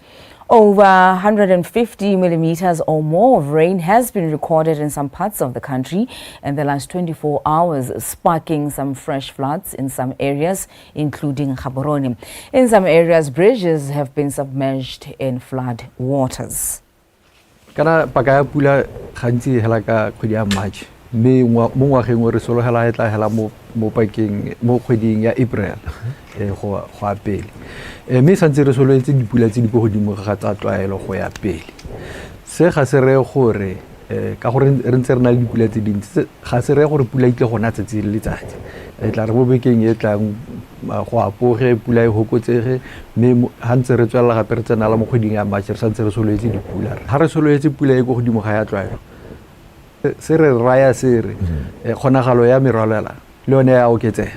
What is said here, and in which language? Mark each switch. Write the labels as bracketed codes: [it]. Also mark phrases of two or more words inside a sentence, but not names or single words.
[en] Over 150 millimeters or more of rain has been recorded in some parts of the country in the last 24 hours, sparking some fresh floods in some areas, including Gaborone. In some areas, bridges have been submerged in flood waters. [tn] Kana paka pula gantsi hela ka kgwedi ya March mme mo ngwageng o re sologela e tla hela mo kgweding ya April go a pele mme santse re soletse dipula tse di go godimo ga tsa tlwaelo go ya pele se ga se re gore ka gore re ntse re na le dipula tse dintsi ga se re gore pula itle gona tsatsi le letsatsi e tla re bo bekeng e tlang go apoge pula e hokotsege mme ha ntse re tswela gape re tsena la mo kgweding ya March re santse re soletse dipula ha re soletse pula e go godimo ga ya tlwaelo se re raya se re kgonagalo ya merwalela le yone ya oketsega